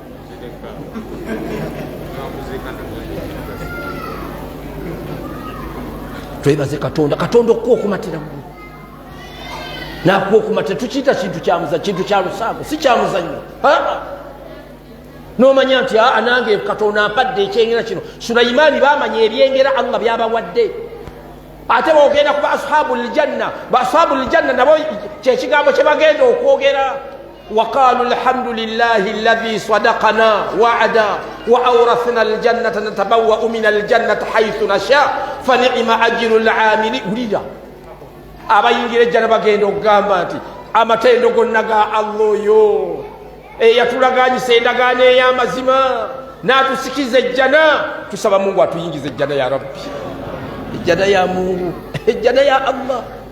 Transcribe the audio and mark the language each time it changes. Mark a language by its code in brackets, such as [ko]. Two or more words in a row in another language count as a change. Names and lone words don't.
[lg] twebaze katonda okuwa okumatira gwe nakuwa okumatira tukiyita kintu kya lusaago si kya muzannyo n'omanya nti nange katonda ampadde ekyengera kino Sulaimaani baamanya ebyengera Allah byabawadde ate boogenda kuba [ar] أصحاب الجنة [lg] nabo kyekigambo kye bagenda okwogera [ar] وقالوا الحمد لله الذي صدقنا وعده و أورثنا الجنة نتبوأ من الجنة حيث نشاء ف نعم أجر العاملين [lg] ulira abayingira ejjana bagenda okugamba nti amatendo gonna ga Allah oyo eyatulaganyisa endagaano ey'amazima n'atusikiza ejjana tusaba Mungu atuyingize ejjana ya Rabbi ejjana ya Mungu ejjana ya Allah